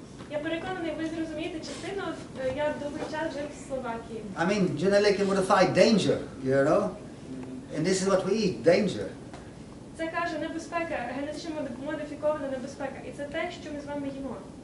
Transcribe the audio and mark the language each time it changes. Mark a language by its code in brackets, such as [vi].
[uk] Я переконаний, ви зрозумієте частину. Я довгий час жив в Словакії. [en] I mean, genetically modified danger, you know, and this is what we eat, danger. [uk] Це каже небезпека, генетично модифікована небезпека, і це те, що ми з вами їмо.